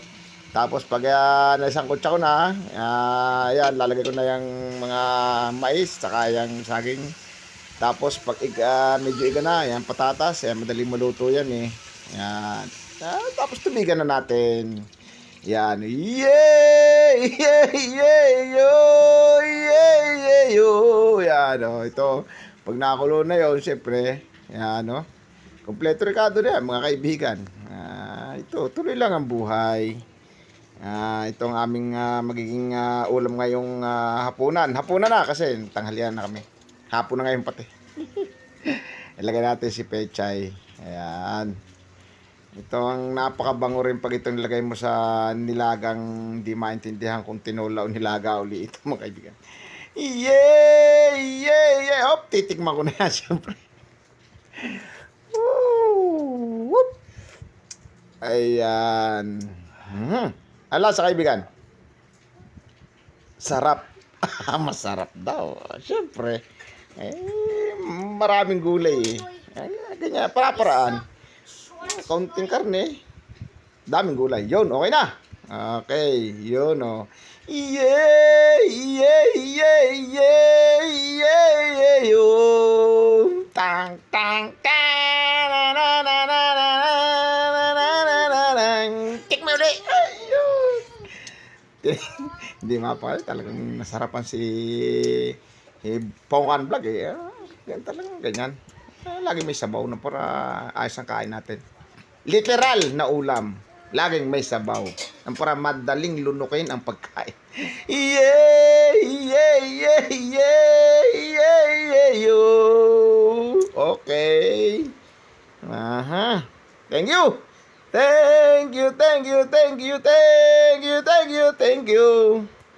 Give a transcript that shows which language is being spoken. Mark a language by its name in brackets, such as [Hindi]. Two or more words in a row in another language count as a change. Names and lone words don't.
[Filipino] Tapos pag naisangkot ko na, ayan, lalagay ko na yung mga mais, saka yung saging. Tapos pag medyo iga na, ayan, patatas, ayan, madaling maluto yan eh. Ayan. Tapos tubigan na natin. Yan. [English] Yeah! Yeah! Yeah! Yo! Yeah! Yeah! [Filipino] Yo! Yan. Oh, ito. Pag nakakulo na yun, syempre, yan, no? Kompleto rekado na yan, mga kaibigan. Ito, tuloy lang ang buhay. Itong aming magiging ulam ngayong hapunan. Hapunan na kasi tanghalian na kami. Hapon na ngayon pati. Ilagay natin si pechay. Ayan. Ito ang napakabango rin pag ito nilagay mo sa nilagang hindi maintindihan kung tinola o nilaga uli. Ito mga kaibigan. [English] Yeah! Yeah! Yeah! Hop! [Filipino] Titikman ko na yan syempre. Whoop! Ayan. Ala sa kaibigan. Sarap. Masarap daw. Syempre. Maraming gulay eh. Ganyan. Para-paraan. Kaunting karne, daming gulay. Yun, okay na. Okay, yun oh. [English] Yeah, yeah, yeah, yeah, yeah, yeah, [Filipino] yun. Tang, tang, tang, na, na, na, na, na, na, na, na, na, na. Kick mo ulit. Ayun. Hindi mapakal. Talagang nasarapan si Pongkan Vlog eh. Yan talagang ganyan. Lagi may sabaw na para ayos ang kain natin. Literal na ulam. Laging may sabaw. Ang para madaling lunukin ang pagkain. [English] Yeah! Yeah! Yeah! Yeah! Yeah! Yeah! Yo! Okay. Aha. Thank you! Thank you! Thank you! Thank you! Thank you! Thank you! Thank you!